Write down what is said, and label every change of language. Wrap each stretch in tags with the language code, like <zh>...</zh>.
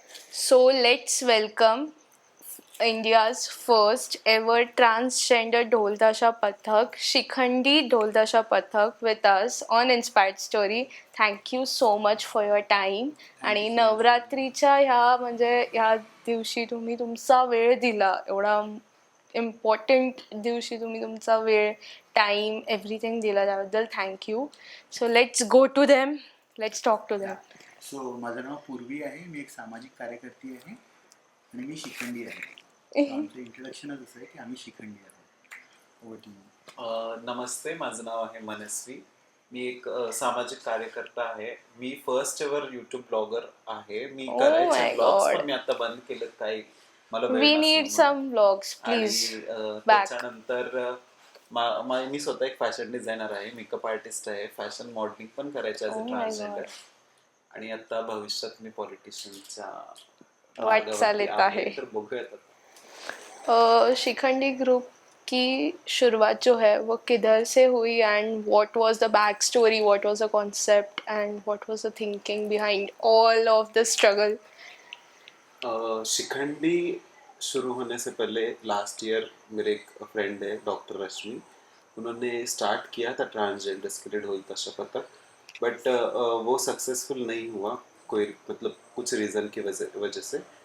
<en>So let's welcome India's first ever transgender Dhol-Tasha Pathak, Shikhandi Dhol-Tasha Pathak with us on Inspired Story. Thank you so much for your time.</en> <mr>आणि नवरात्रीच्या ह्या दिवशी तुम्ही तुमचा वेळ दिला एवढा इम्पॉर्टंट दिवशी तुम्ही तुमचा वेळ टाइम एव्हरीथिंग दिला त्याबद्दल thank you.</mr> <en>So let's go to them. Let's talk to them.</en> <mr>So माझं नाव पूर्वी आहे. मी एक सामाजिक कार्यकर्ती आहे आणि मी शिखंडी आहे. आमचं इंट्रोडक्शनच असं आहे की आम्ही शिखंडी आहोत. नमस्ते, माझं नाव आहे मनस्वी. मी एक सामाजिक कार्यकर्ता आहे. मी</mr> <en>first ever</en> <mr>यूट्यूब ब्लॉगर आहे. मी करायचे ब्लॉग्स पण मी आता बंद केलं. काही मला</mr> <en>We need some blogs please.</en> <mr>त्याच्यानंतर मी स्वतः एक फॅशन डिझायनर आहे, मेकअप आर्टिस्ट आहे, फॅशन मॉडेलिंग पण करायचे</mr> <en>As a transgender.</en> <mr>आणि आता भविष्यात मी पॉलिटिशियनच्या वाटचालीत आहे. तर बघूयात.</mr> <hi>शिखंडी ग्रुप की शुरुआत जो है वो किधर से हुई</hi> <en>And what was the back story, what was the concept and what was the thinking behind all of the struggle?</en> <hi>Shikhandi शुरू होने से पहले लास्ट ईयर मेरे एक फ्रेंड है डॉक्टर रश्मि, उन्होंने स्टार्ट किया था ट्रांसजेंडर्स के लिए ढोल ताशा पथक, बट वो सक्सेसफुल नहीं हुआ कोई मतलब कुछ रीज़न की वजह से.</hi>